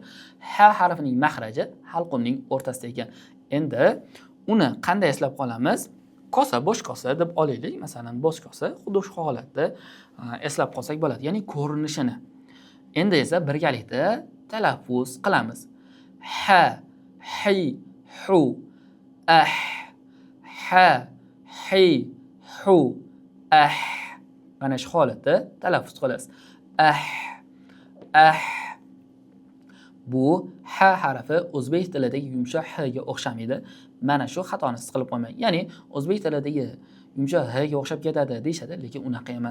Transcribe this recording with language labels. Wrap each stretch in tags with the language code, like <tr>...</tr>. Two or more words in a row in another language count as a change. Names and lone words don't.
<uz>Ha harfining mahraji halqumning o'rtasida ekan. Endi uni qanday eslab qolamiz? Kosa, bo'sh kosa deb olaylik. Masalan, bo'sh kosa xuddi shu holatda eslab qolsak bo'ladi, ya'ni ko'rinishini. Endi esa birgalikda talaffuz qilamiz. Ha, hi, hu, ha, hi, hu, mana shu holatda talaffuz qilasiz. Bu ha harfi o'zbek tilidagi yumshoq h ga o'xshamaydi. Mana shu xatoni siz qilib qo'ymang. Ya'ni o'zbek tilidagi yumshoq h ga o'xshab ketadi deyshadi, lekin unaqa emas.</uz>